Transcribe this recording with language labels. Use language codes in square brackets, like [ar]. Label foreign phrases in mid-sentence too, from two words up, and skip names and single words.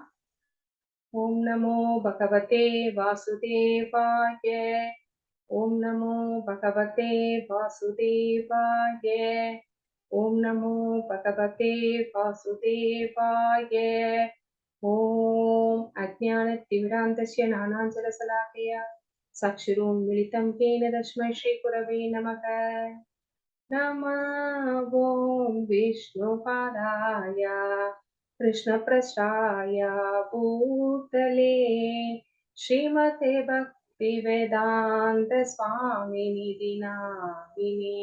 [sa] ॐ नमो भगवते वासुदेवाय. ॐ नमो भगवते वासुदेवाय. ॐ नमो भगवते वासुदेवाय. ॐ अज्ञानतिमिरान्धस्य ज्ञानाञ्जनशलाकया चक्षुरुन्मिलितं येन तस्मै श्रीगुरवे नमः। नमो ॐ विष्णुपादाय कृष्णप्रसाय भूतले श्रीमते भक्तिवेदान्त स्वामिनिधि नामिने।